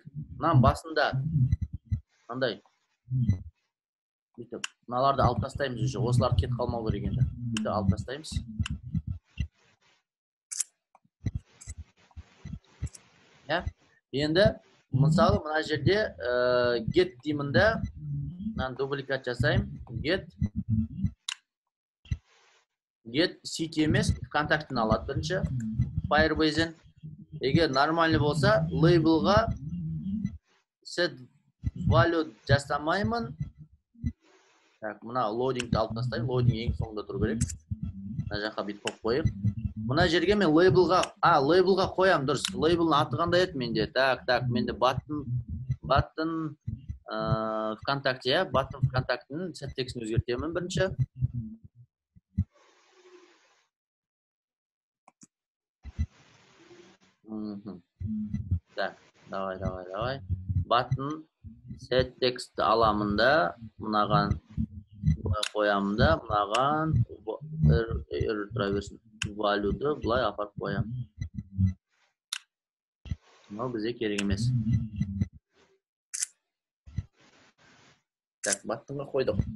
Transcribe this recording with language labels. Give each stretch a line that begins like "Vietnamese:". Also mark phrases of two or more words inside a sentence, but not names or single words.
Kazakh: Мынаның басында мынандай. Бүйтіп, мыналарды алып тастаймыз уже. Осылар кетіп қалмау керек енді. Бүйтіп алып тастаймыз. Ya. Енді мысалы мына жерде get деймін да, мынаны дубликат жасаймын.
English: Get city
Kazakh: емес, контактын алады бірінші. Firebase-ден. Егер нормальный болса, label-ға
English: set value
Kazakh: жасамаймын. Так, мына loading-ді алып тастаймын. Loading ең соңында тұру керек. Мына жаққа бүйтіп қойып қойып. Мына жерге мен label-ға қоям, дұрыс. Label-ны аты қандай еді менде? Так, менде button ВКонтакте, я button ВКонтактінің set текстін өзгертемін бірінші.
Russian: Так, давай.
English: Button set
Kazakh: текстті аламын да, мынаған қоямын да, мынаған тұра берсін. Value-ды бұлай апарып қоям. Мынау бізде керек емес. Так, button-ға қойдық.